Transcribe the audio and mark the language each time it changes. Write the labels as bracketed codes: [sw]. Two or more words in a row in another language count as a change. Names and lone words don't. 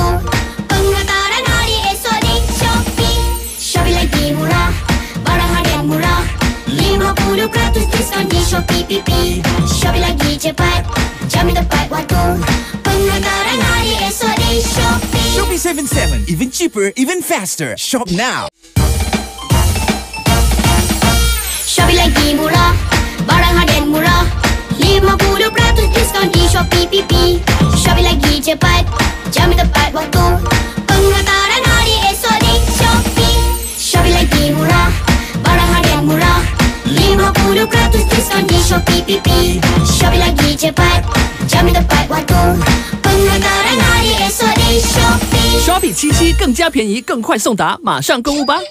[ms] Penghantaran hari esok di Shopee. Shopee lagi murah, barang harga murah. 50% diskaun di Shopee PPP. Shopee lagi cepat, jamin tepat waktu. Penghantaran hari esok di Shopee. Shopee 77, [en] even cheaper, even faster. Shop now. [ms] Shopee lagi murah, barang harga murah. 50% diskaun di Shopee PPP. Shopee lagi cepat, jamin tepat waktu. Penghantaran hari esok di Shopee. Shopee lagi murah, barang harga murah. 50% diskaun di Shopee PPP. Shopee lagi cepat, jamin tepat waktu. Penghantaran hari esok di Shopee. [zh] 刷比77更加便宜，更快送达，马上购物吧！